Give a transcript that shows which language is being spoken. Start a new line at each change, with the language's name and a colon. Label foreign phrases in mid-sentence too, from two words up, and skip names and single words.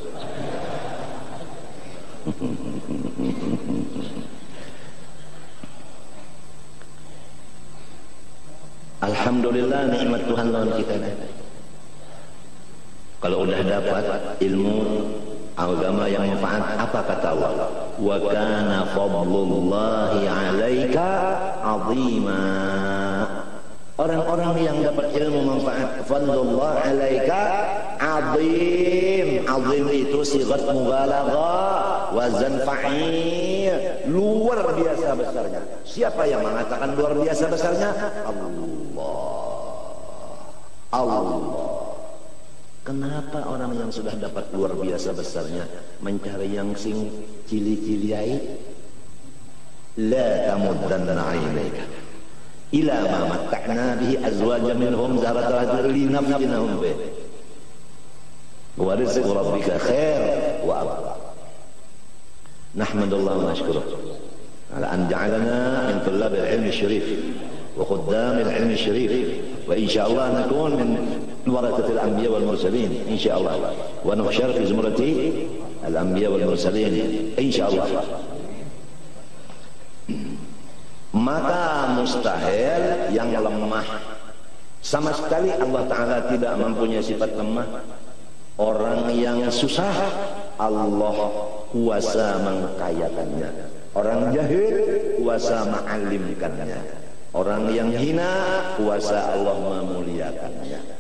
Indonesian: Alhamdulillah, nikmat Tuhan lawan kita. Kalau udah dapat ilmu agama yang manfaat, apa kata Allah?
Arabic: وكان فضل الله عليك عظيما.
Indonesian: Orang-orang yang dapat ilmu manfaat,
Arabic: فضل الله عليك عظيم.
Indonesian: 'Azim itu
Arabic: صيغة مبالغة, وزن فعيل.
Indonesian: Luar biasa besarnya. Siapa yang mengatakan luar biasa besarnya? Allah. Kenapa orang yang sudah dapat luar biasa besarnya mencari yang sing cili-ciliai?
Arabic: لا تمدن عينيك إلى ما متعنا به أزواجا منهم زهرة لنفتنهم به. ورزق ربك خير وأبقى. نحمد الله ونشكره على أن جعلنا من طلاب العلم الشريف وخدام العلم الشريف، وإن شاء الله نكون من ورثة الأنبياء والمرسلين إن شاء الله, ونحشر في زمرة الأنبياء والمرسلين إن شاء الله.
Indonesian: Maka mustahil yang lemah, sama sekali Allah Ta'ala tidak mempunyai sifat lemah. Orang yang susah Allah kuasa mengkayakannya, orang jahil kuasa mengalimkannya, orang yang hina kuasa Allah memuliakannya.